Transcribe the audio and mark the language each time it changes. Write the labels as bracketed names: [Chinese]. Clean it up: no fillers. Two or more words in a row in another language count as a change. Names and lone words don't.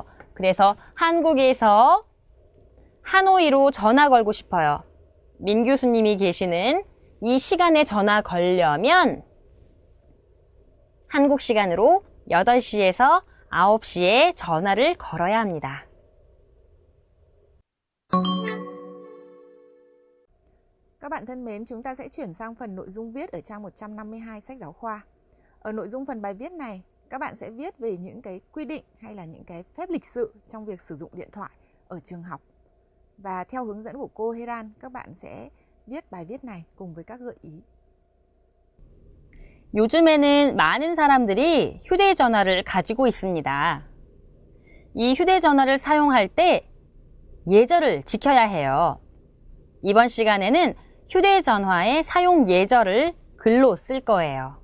[Korean] 그래서 한국에서 하노이로 전화 걸고 싶어요. 민 교수님이 계시는 이 시간에 전화 걸려면 한국 시간으로 8시에서 9시에 전화를 걸어야 합니다. [Vietnamese] Các bạn thân mến, chúng ta sẽ chuyển sang phần nội dung viết ở trang 152 sách giáo khoa. Ở nội dung phần bài viết này, các bạn sẽ viết về những cái quy định hay là những cái phép lịch sự trong việc sử dụng điện thoại ở trường học. Và theo hướng dẫn của cô Heran, các bạn sẽ viết bài viết này cùng với các gợi ý. [Korean] 요즘에는 많은 사람들이 휴대전화를 가지고 있습니다. 이 휴대전화를 사용할 때 예절을 지켜야 해요. 이번 시간에는 휴대전화의 사용 예절을 글로 쓸 거예요.